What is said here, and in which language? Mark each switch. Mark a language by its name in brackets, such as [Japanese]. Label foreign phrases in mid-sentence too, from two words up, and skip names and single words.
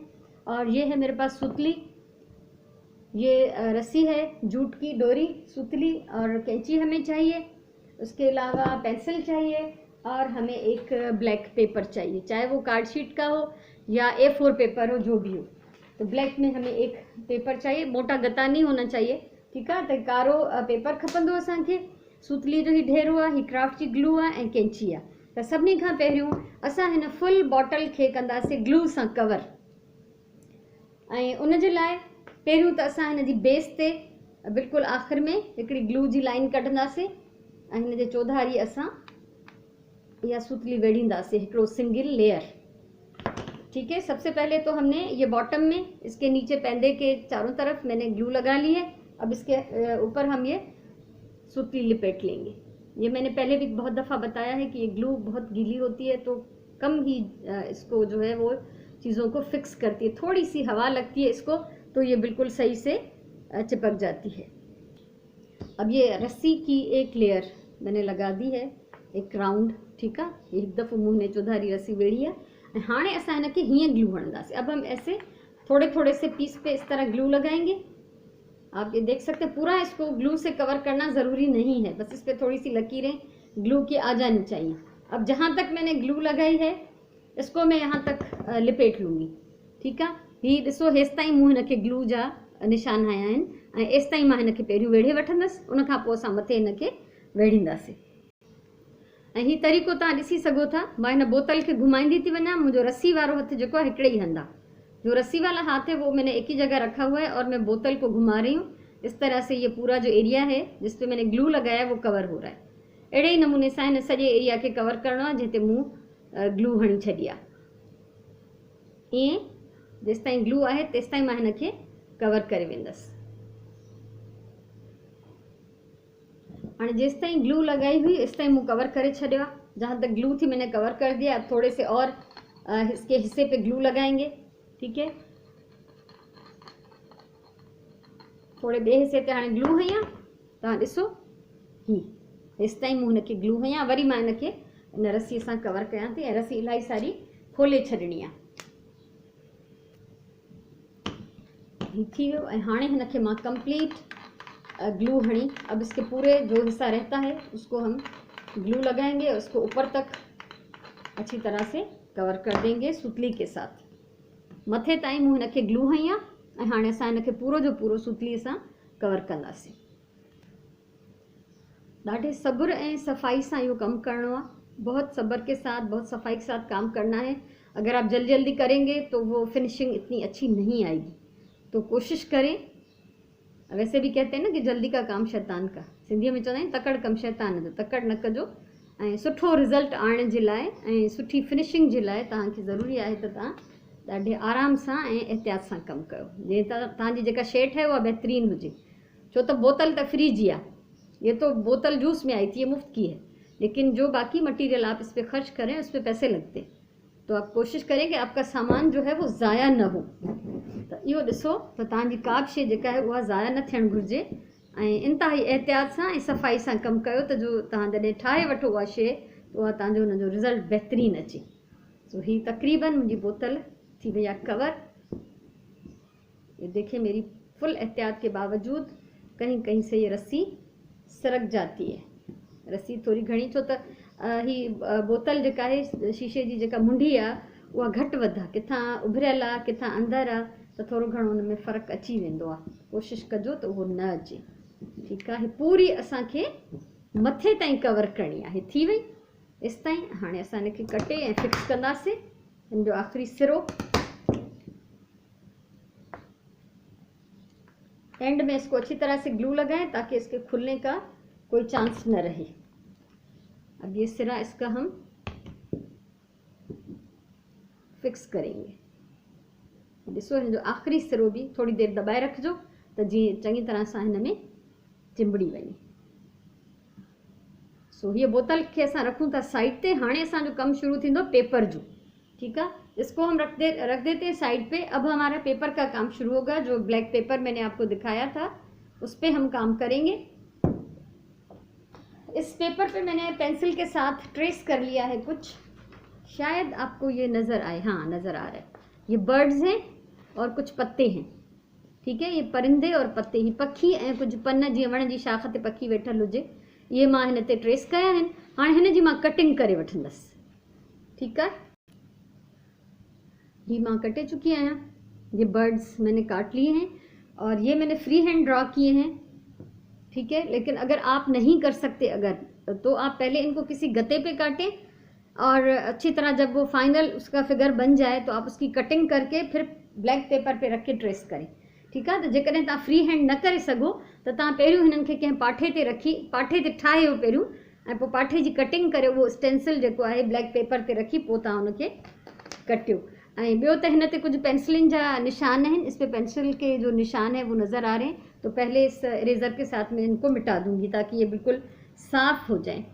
[Hindi] और ये है मेरे पास सुतली, ये रस्सी है, जूट की डोरी, सुतली और कैंची हमें चाहिए। उसके अलावा पेंसिल चाहिए और हमें एक ब्लैक पेपर चाहिए, चाहे वो कार्ड शीट का हो या A4 पेपर हो, जो भी हो। तो ब्लैक में हमें एक पेपर चाहिए, मोटा गता नहीं होना चाहिए, ठीक है। [Sindhi] तो कारो पेपर खपंदो असांखे। सुतली जो ही ढेरो आहे, ही क्राफ्ट जी ग्लू आहे ऐं कैंची आहे। त सभिनी खां पहिरियों असां हिन फुल बॉटल खे कंदासीं ग्लू सां कवर। ऐं उन जे लाइ पहिरियों त असां हिन जी बेस ते बिल्कुलु आख़िर में हिकिड़ी ग्लू जी लाइन कढंदासीं ऐं हिन जे चौधारी असां इहा सुतली वेढ़ींदासीं, हिकिड़ो सिंगल लेयर, [Hindi] ठीक है। सबसे पहले तो हमने ये बॉटम में इसके नीचे पैंदे के चारों तरफ मैंने ग्लू लगा ली है। अब इसके ऊपर हम ये सुतली लिपेट लेंगे। ये मैंने पहले भी बहुत दफ़ा बताया है कि ये ग्लू बहुत गीली होती है, तो कम ही इसको जो है वो चीज़ों को फिक्स करती है। थोड़ी सी हवा लगती है इसको तो ये बिल्कुल सही से चिपक जाती है। अब ये रस्सी की एक लेयर मैंने लगा दी है, एक राउंड, ठीक है। [Sindhi] ये एक दफ़ो मुँह ने चौधारी रस्सी वेड़ी है। हाँ असां हिनखे हीअं ग्लू हणंदासीं। [Hindi] अब हम ऐसे थोड़े थोड़े से पीस पे इस तरह ग्लू लगाएंगे। आप ये देख सकते हैं, पूरा इसको ग्लू से कवर करना ज़रूरी नहीं है, बस इस पर थोड़ी सी लकीरें ग्लू की आ जानी चाहिए। अब जहाँ तक मैंने ग्लू लगाई है इसको मैं यहाँ तक लिपेट लूँगी, ठीक है। [Sindhi] ही ॾिसो, हेसि ताईं मूं हिनखे ग्लू जा निशान हया आहिनि ऐं एसि ताईं मां हिनखे पहिरियों वेढ़े वठंदसि, उनखां पोइ असां मथे हिनखे वेढ़ींदासीं। ऐं हीउ तरीक़ो तव्हां ॾिसी सघो था, मां हिन बोतल खे घुमाईंदी थी वञा। मुंहिंजो रस्सी वारो हथु जेको आहे हिकिड़े ही हंधु आहे। [Hindi] जो रस्सी वाला हाथ है वो मैंने एक ही जगह रखा हुआ है और मैं बोतल को घुमा रही हूँ। इस तरह से ये पूरा जो एरिया है जिस पे मैंने ग्लू लगाया है वो कवर हो रहा है। [Sindhi] अहिड़े ही नमूने सां हिन सॼे एरिया खे कवर करणो आहे जिते मूं ग्लू हणी छॾी आहे। ईअं जेसि ताईं ग्लू आहे तेसि ताईं मां हिनखे कवर करे वेंदसि। हाँ जेस ताईं ग्लू लगाई हुई इस ताईं मुँह कवर करे छड़िया। [Hindi] जहाँ तक ग्लू थी मैंने कवर कर दिया। अब थोड़े से और इसके हिस्से पे ग्लू लगाएंगे, ठीक है। [Sindhi] थोड़े बे हिस्से ते हाँ ग्लू हया, तव्हां ॾिसो ही इस ताईं मुँह हिनखे ग्लू हया। वरी मां हिनखे इन रस्सी सां कवर कयां थी ऐं रस्सी इलाही सारी खोले छॾणी आहे। ही थी वियो ऐं हाणे हिनखे मां कंप्लीट ग्लू हणी। [Hindi] अब इसके पूरे जो हिस्सा रहता है उसको हम ग्लू लगाएंगे, उसको ऊपर तक अच्छी तरह से कवर कर देंगे सुतली के साथ। [Sindhi] मथे ताईं मूं हिनखे ग्लू हई आहे ऐं हाणे असां हिनखे पूरो जो पूरो सुतलीअ सां कवर कंदासीं। ॾाढे सब्र ऐं सफ़ाई सां इहो कमु करणो आहे। [Hindi] बहुत सब्र के साथ, बहुत सफाई के साथ काम करना है। अगर आप जल्दी जल्दी करेंगे तो वो फिनिशिंग इतनी अच्छी नहीं आएगी। तो कोशिश करें। वैसे भी कहते हैं ना कि जल्दी का काम शैतान का, [Sindhi] सिंधी में चवंदा आहिनि तकड़ कम शैतान जो। तकड़ न कजो ऐं सुठो रिज़ल्ट आणण जे लाइ ऐं सुठी फिनिशिंग जे लाइ तव्हांखे ज़रूरी आहे त तव्हां ॾाढे आराम सां ऐं एहतियात सां कमु कयो, जीअं तव्हांजी जेका शइ ठहे उहा बहितरीन हुजे। छो त बोतल त फ्री जी आहे, [Hindi] ये तो बोतल जूस में आई थी, ये मुफ्त की है, लेकिन जो बाकी मटेरियल आप इस पर खर्च करें उस पर पैसे लगते। तो आप कोशिश करें कि आपका सामान जो है वो ज़ाया न हो। [Sindhi] तो इहो ॾिसो त तव्हांजी का बि शइ जेका आहे उहा ज़ाया न थियणु घुरिजे ऐं इंतिहाई एहतियात सां ऐं सफ़ाई सां कमु कयो त जो तव्हां जॾहिं ठाहे वठो उहा शइ त उहा तव्हांजो हुनजो रिज़ल्ट बहितरीनु अचे। सो ही तक़रीबन मुंहिंजी बोतल थी वई आहे कवर। [Hindi] ये देखिए मेरी फुल एहतियात के बावजूद कहीं कहीं से ये रस्सी सरक जाती है। [Sindhi] रस्सी थोड़ी घणी, छो त ही बोतल जेका आहे शीशे जी जेका मुंडी आहे उहा घटि वधि आहे, किथां उभरियल आहे किथां अंदरि आहे, त थोरो घणो हुन में फ़र्क़ु अची वेंदो आहे। कोशिशि कजो त उहो न अचे, ठीकु आहे। पूरी असांखे मथे ताईं कवर करणी आहे। थी वई एसि ताईं। हाणे असां हिनखे कटे ऐं फिक्स कंदासीं। हिन जो आख़िरी सिरो [Hindi] एंड में इसको अच्छी तरह से ग्लू लगाएं ताकि इसके खुलने का कोई चांस न रहे। अब ये सिरा इसका हम फिक्स करेंगे। [Sindhi] ॾिसो हिन जो आख़िरी सिरो भी थोड़ी देर दबाए रखिजो त जीअं चङी तरह सां हिन में चिंबड़ी वञे। सो ये बोतल के असां रखूं था साइड पे। हाणे असांजो कम शुरू थींदो पेपर जो। [Hindi] ठीक है, इसको हम रख देते हैं साइड पे। अब हमारा पेपर का काम शुरू होगा। जो ब्लैक पेपर मैंने आपको दिखाया था उस पे हम काम करेंगे। इस पेपर पे मैंने पेंसिल के साथ ट्रेस कर लिया है कुछ, शायद आपको ये नज़र आए। हाँ, नज़र आ रहा है। ये बर्ड्स हैं और कुछ पत्ते हैं। ठीक है, ये परिंदे और पत्ते [Sindhi] ही पखी ऐं कुछ पन जीअं वण जी शाख ते पखी वेठल हुजे, ये मां हिन ते ट्रेस कया आहिनि। हाणे हिन जी मां कटिंग करे वठंदसि। ठीक है, ये मां कटे चुकी आया। [Hindi] ये बर्ड्स मैंने काट लिए हैं और ये मैंने फ्री हैंड ड्रॉ किए हैं। ठीक है, लेकिन अगर आप नहीं कर सकते अगर, तो आप पहले इनको किसी गते पे काटें और अच्छी तरह जब वो फाइनल उसका फिगर बन जाए तो आप उसकी कटिंग करके फिर ब्लैक पेपर पे रख के ट्रेस करें। ठीक है, [Sindhi] तो जेकॾहिं तव्हां फ्री हैंड न करे सघो त तव्हां पहिरियों हिननि खे कंहिं पाठे ते रखी, पाठे ते ठाहियो पहिरियों, ऐं पोइ पाठे जी कटिंग करे उहो स्टेंसिल जेको आहे ब्लैक पेपर ते रखी पोइ तव्हां हुनखे कटियो। ऐं ॿियो त हिन ते कुझु पेंसिलिन जा निशान हैं। [Hindi] इस पे पेंसिल के जो निशान है वो नज़र आ रहे हैं, तो पहले इस इरेज़र के साथ मैं इनको मिटा दूंगी ताकि ये बिल्कुल साफ हो जाए।